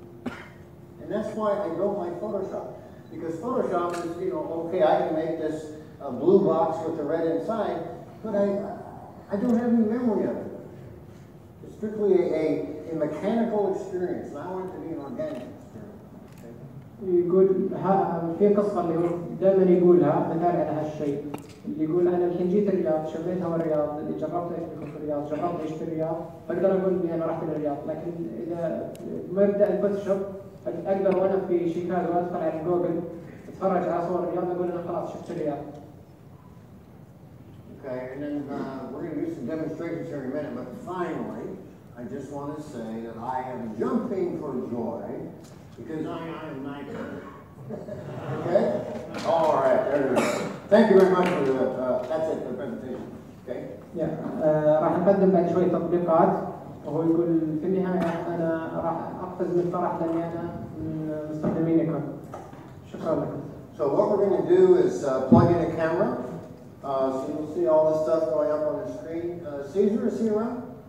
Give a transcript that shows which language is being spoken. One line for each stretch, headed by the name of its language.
English: And that's why I don't like Photoshop. Because Photoshop is, you know, okay, I can make this blue box with the red inside, but I don't have any memory of it. It's strictly a mechanical experience, and I want it to be an organic experience. Okay?
Arabic: يقول في قصة اللي هو دائما يقولها مثال على هالشيء، اللي يقول أنا الحين جيت الرياض، شميت هوا الرياض، اللي جربت أكل في الرياض، جربت أعيش في الرياض، أقدر أقول إني أنا رحت للرياض، لكن إذا مبدأ الفوتوشوب أقدر وأنا في شيكاغو أدخل على جوجل أتفرج على صور الرياض أقول أنا خلاص شفت الرياض.
English: Okay, and then we're going to do some demonstrations here in a minute, but finally, I just want to say that I am jumping for joy because I am Nikon. Okay? All right, there we go. Thank you very much for the, that's it for the presentation. Okay?
Arabic: راح نقدم بعد شوي تطبيقات وهو يقول في النهاية أنا راح أقفز من الفرح لأني أنا من مستخدمي نيكون. شكرا لكم.
English: So what we're going to do is plug in a camera. So you'll see all this stuff going up on the screen. Caesar, is he around?